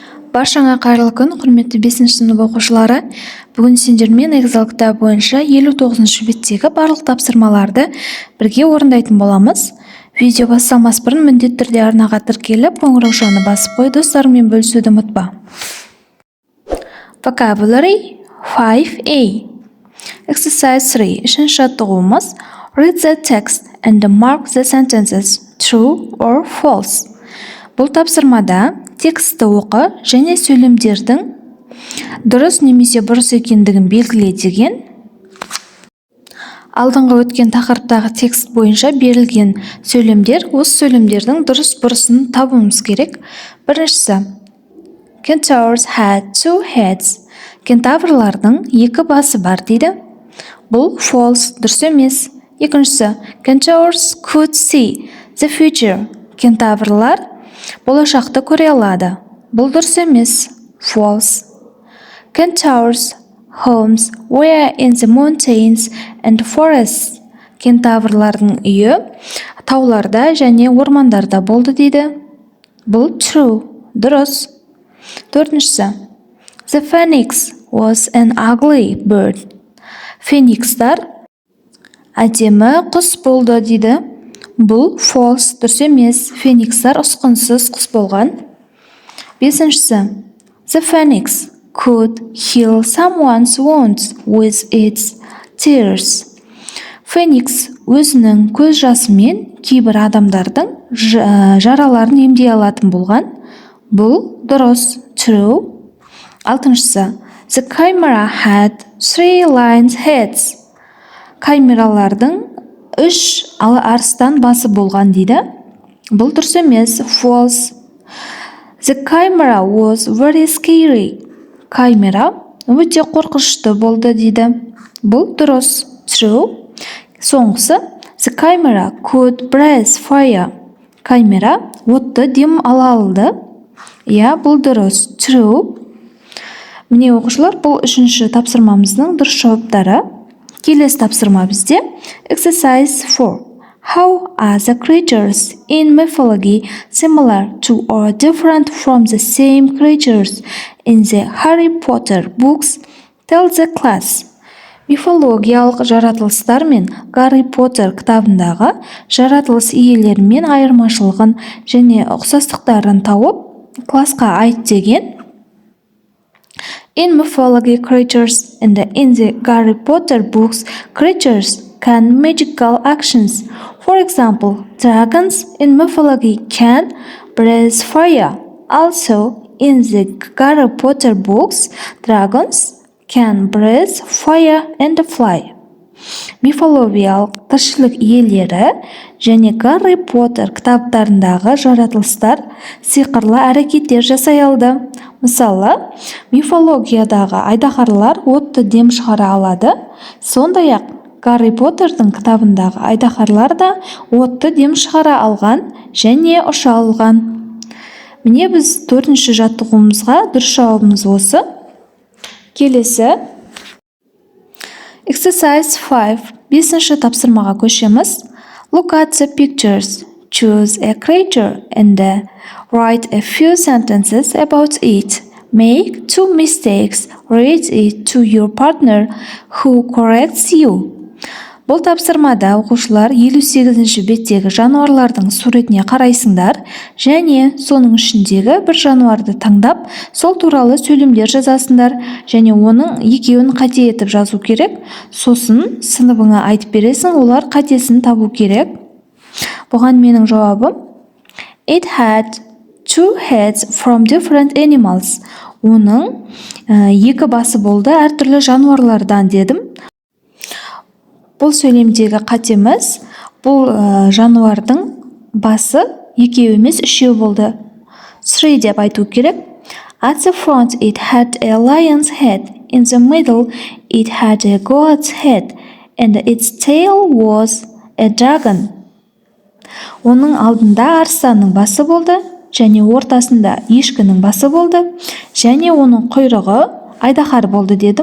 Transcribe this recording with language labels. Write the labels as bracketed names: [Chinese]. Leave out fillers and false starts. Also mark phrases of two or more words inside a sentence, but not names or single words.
[Kazakh] Баршаңа қайырлы күн, құрметті 5-ші сынып оқушылары. Бүгін сендермен Excel кітабы бойынша 59-шы беттегі барлық тапсырмаларды бірге орындайтын боламыз. Видео басталмас бұрын міндетті түрде арнаға тіркеліп, қоңырау шағын басып қой, достарыңмен бөлісуді ұмытпа. [English] Vocabulary 5A. [Kazakh] Exercise 3. Үшінші жаттығуымыз. [English] Read the text and mark the sentences true or false. [Kazakh] Бұл тапсырмада текстті оқы және сөйлемдердің дұрыс немесе бұрыс екендігін белгіле деген алдыңғы өткен тақырыптағы текст бойынша берілген сөйлемдер, осы сөйлемдердің дұрыс бұрысын табуымыз керек. Біріншісі, [English] Centaurs had two heads. [Kazakh] Кентаврлардың екі басы бар дейді. Бұл false, дұрыс емес. Екіншісі, [English] Centaurs could see the future. [Kazakh] Кентаврлар болашақты көре алады. Бұл дұрыс емес. False. [English] Centaurs' homes were in the mountains and forests. [Kazakh] Кентаврлардың үйі тауларда және ормандарда болды дейді. Бұл true. Дұрыс. Төртіншісі. [English] The phoenix was an ugly bird. [Kazakh] Феникстар әдемі құс болды дейді. Бұл false, дұрыс емес. Феникстар ұсқынсыз құс болған. Бесіншісі. [English] The phoenix could heal someone's wounds with its tears. [Kazakh] Феникс өзінің көз жасымен кейбір адамдардың жараларын емдей алатын болған. Бұл дұрыс. True. Алтыншысы. [English] The camera had 3 lions heads. [Kazakh] Камералардың 3 арыстан басы болған дейді. Бұл дұрыс емес. False. [English] The camera was very scary. [Kazakh] Камера өте қорқынышты болды дейді. Бұл дұрыс. True. Соңғысы. [English] The camera could breathe fire. [Kazakh] Камера отты дем ала алды. Бұл дұрыс. True. Міне оқушылар, бұл үшінші тапсырмамыздың дұрыс жауаптары. Келесі тапсырма бізде. Exercise 4. [English] How are the creatures in mythology similar to or different from the same creatures in the Harry Potter books? Tell the class. [Kazakh] Мифологиялық жаратылыстар мен Гарри Поттер кітабындағы жаратылыс иелерімен айырмашылығын және ұқсастықтарын тауып, классқа айт деген. [English] In mythology, creatures in the Harry Potter books, creatures can magical actions. For example, dragons in mythology can breathe fire. Also, in the Harry Potter books, dragons can breathe fire and fly. [Kazakh] Мифологиялық тіршілік иелері және Гарри Поттер кітаптарындағы жаратылыстар сиқырлы әрекеттер жасай алды. Мысалы, мифологиядағы айдаһарлар отты дем шығара алады. Сондай-ақ Гарри Поттердің кітабындағы айдаһарлар да отты дем шығара алған және ұша алған. Міне біз 4-ші жаттығуымызға дұрыс жауабымыз осы. Келесі. Exercise 5. 5-ші тапсырмаға көшеміз. [English] Look at the pictures. Choose a creature and write a few sentences about it. Make 2 mistakes. Read it to your partner who corrects you. [Kazakh] Бұл тапсырмада оқушылар 58-ші беттегі жануарлардың суретіне қарайсыңдар және соның ішіндегі бір жануарды таңдап, сол туралы сөйлемдер жазасыңдар және оның екеуін қате етіп жазу керек. Сосын сыныбыңа айтып бересің, олар қатесін табу керек. Бұған менің жауабым. [English] It had 2 heads from different animals. [Kazakh] Оның екі басы болды әртүрлі жануарлардан дедім. Бұл сөйлемдегі қатеміз, бұл жануардың басы екеу емес үшеу болды. 3 деп айту керек. [English] At the front it had a lion's head. In the middle it had a goat's head. And its tail was a dragon. [Kazakh] Оның алдында арыстанның басы болды, және ортасында ешкінің басы болды, және оның құйрығы айдаһар болды дедім.